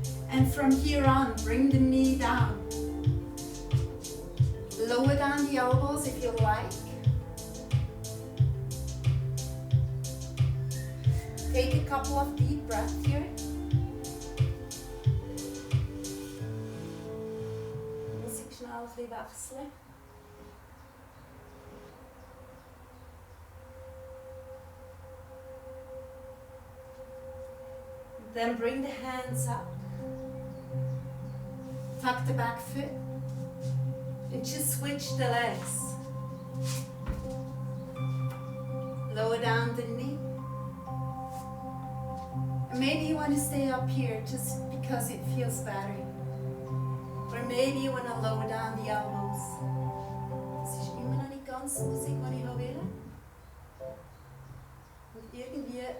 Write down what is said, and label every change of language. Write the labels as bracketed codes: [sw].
[en] And from here on, bring the knee down. Lower down the elbows if you like. Take a couple of deep breaths here. [de] Muss ich schnell ein bisschen wechseln. [en] Then bring the hands up. Tuck the back foot. And just switch the legs. Lower down the knee. And maybe you want to stay up here just because it feels better. Or maybe you want to lower down the elbows. [de] Das ist immer noch nicht ganz die Musik, die ich will. Und irgendwie